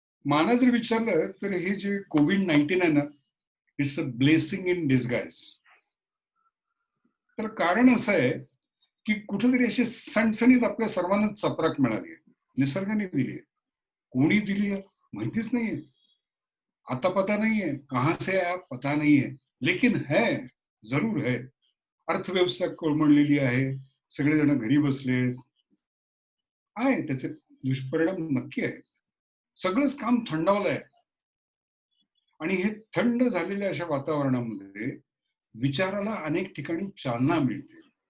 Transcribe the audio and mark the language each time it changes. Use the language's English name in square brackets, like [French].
[Marathi] मला जर विचारलं तर हे जे कोविड-19 आहे ना, [English] It's a blessing in disguise. [Marathi] तर कारण असं आहे, की कुठेतरी अशी सणसणीत आपल्या सर्वांना चपराक मिळाली आहे. निसर्गाने दिली आहे. कोणी दिली आहे माहितीच नाहीये. [Hindi] आता पता नहीं है, कहाँ से आया पता नहीं है, लेकिन है, जरूर है. [Marathi] अर्थव्यवस्था कोलमडलेली आहे. सगळेजण घरी बसलेत. आहे त्याचे दुष्परिणाम नक्की आहेत. सगळंच काम थंडावलंय आणि हे थंड झालेल्या अशा वातावरणामध्ये विचाराला अनेक ठिकाणी चालना मिळते.